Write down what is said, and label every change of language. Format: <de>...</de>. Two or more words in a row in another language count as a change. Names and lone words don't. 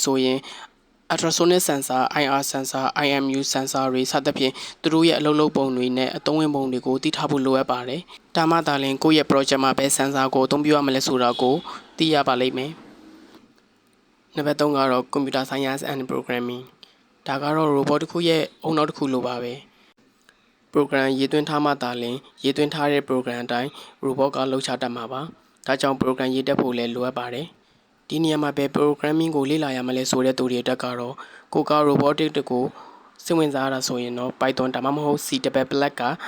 <my>ဆိုရင်</my> <en>ultrasonic sensor, IR sensor, IMU sensor</en> <my>တွေစသဖြင့်သူတို့ရဲ့အလုပ်လုပ်ပုံတွေနဲ့အသုံးဝင်ပုံတွေကိုသိထားဖို့လိုအပ်ပါတယ်။ဒါမှသာ လျှင်ကိုယ့်ရဲ့ project မှာပဲ sensor ကိုအသုံးပြုရမလဲဆိုတာကိုသိရပါလိမ့်မယ်။နံပါတ်3ကတော့</my> <en>computer science and programming</en> <my>ဒါကတော့ robot တစ်ခုရဲ့အုံနောက်တစ်ခုလိုပါပဲ။ program ရေးသွင်းထားမှသာလျှင်ရေးသွင်းထားတဲ့ program အတိုင်း robot ကလှုပ်ရှားတတ်မှာပါ။ဒါကြောင့် program ရေးတတ်ဖို့လည်းလိုအပ်ပါတယ်။ဒီနေရာမှာပဲ programming ကိုလေ့လာရမလဲဆိုတဲ့သူတွေအတွက်ကတော့ကိုက robotic တကူစိတ်ဝင်စားရတာဆိုရင်တော့ Python ဒါမှမဟုတ် C++ က</my>